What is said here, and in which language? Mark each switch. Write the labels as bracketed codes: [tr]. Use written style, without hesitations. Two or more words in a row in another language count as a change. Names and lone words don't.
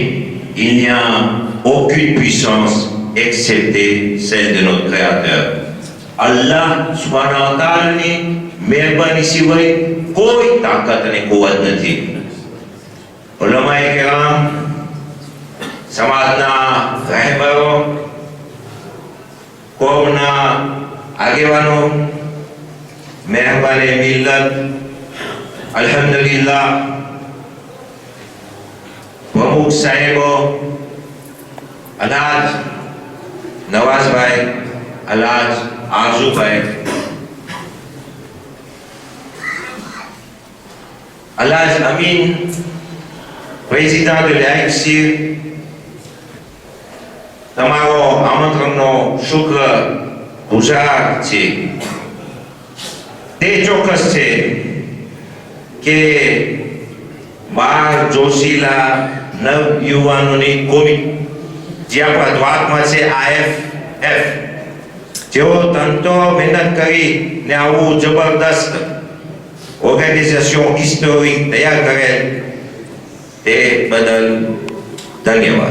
[fr] Il n'y a aucune puissance excepté celle de notre Créateur. [ar] الله سبحانه وتعالى [gu] ની મહેરબાની સિવાય કોઈ તાકાત ને કુવ્વત નથી. [ar] علماء كرام, [gu] સમાજના રહેબરો, કોમના આગેવાનો, મહેરબાને મિલ્લત, અલ્હમ્દુલિલ્લાહ, પ્રમુખ સાહેબો, અલાજ નવાઝભાઈ, અલાજ આરઝુભાઈ, અલાજ અમીન, [fr] président de l'AICSIR, [gu] તમારો આમંત્રણનો શુક્ર ગુજાર છે. તે ચોક્કસ છે કે 12 જોશીલા નવયુવાનોની કોમી જે આપણા દ્વારકમાં છે IFF, જેઓ તંતો મહેનત કરીને આવું જબરદસ્ત [en] organisation historic [gu] તૈયાર કરેલ, તે બદલ ધન્યવાદ.